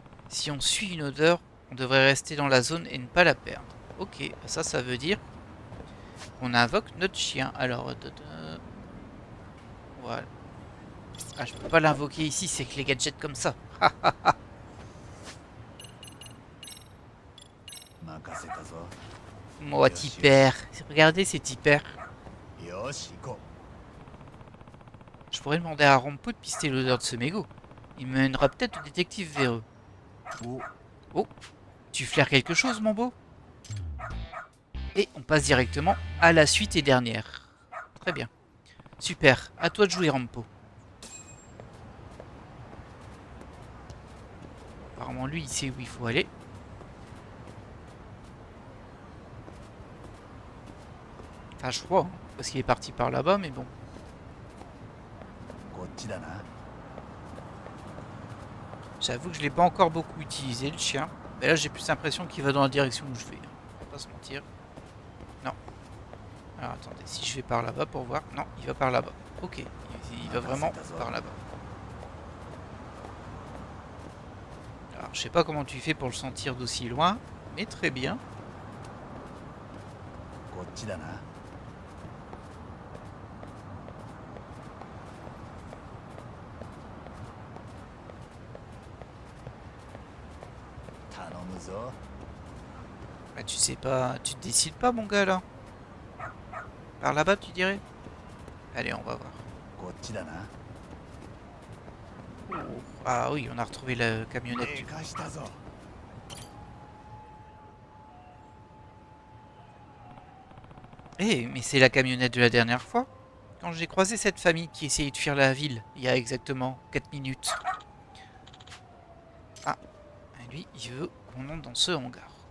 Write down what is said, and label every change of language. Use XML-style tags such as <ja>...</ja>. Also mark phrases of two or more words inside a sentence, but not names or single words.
<fr>Si on suit une odeur, on devrait rester dans la zone et ne pas la perdre. Ok, ça veut dire qu'on invoque notre chien. Alors, voilà. Ah, je peux pas l'invoquer ici, c'est que les gadgets comme ça.</fr> <ja>任せたぞ。</ja> <fr>Moi, Tipper. Regardez, c'est Tipper.</fr> <ja>よし、行こ</ja> <fr>Je pourrais demander à Rampo de pister l'odeur de ce mégot. Il me mènera peut-être au détective véreux.</fr> <ja>う。お、</ja> <fr>Oh, tu flaires quelque chose, mon beau? Et on passe directement à la suite et dernière. Très bien. Super, à toi de jouer, Rampo. Apparemment, lui, il sait où il faut aller. Enfin, je crois, hein, parce qu'il est parti par là-bas, mais bon.</fr> <ja>こっちだな。</ja> <fr>J'avoue que je l'ai pas encore beaucoup utilisé, le chien. Mais là, j'ai plus l'impression qu'il va dans la direction où je vais. On va pas se mentir. Non. Alors, attendez, si je vais par là-bas pour voir... Non, il va par là-bas. Ok, il va vraiment par là-bas. Alors, je sais pas comment tu fais pour le sentir d'aussi loin, mais très bien.</fr> <ja>こっちだな。頼むぞ。</ja> <fr>Bah, tu sais pas... Tu te décides pas, mon gars, là? Par là-bas, tu dirais? Allez, on va voir.</fr> <ja>こっちだな。</ja> <fr>Ah oui, on a retrouvé la camionnette.</fr> <ja>でかしたぞ。</ja> <fr>Eh, mais c'est la camionnette de la dernière fois. Quand j'ai croisé cette famille qui essayait de fuir la ville, il y a exactement 4 minutes. Ah, lui, il veut qu'on entre dans ce hangar.</fr>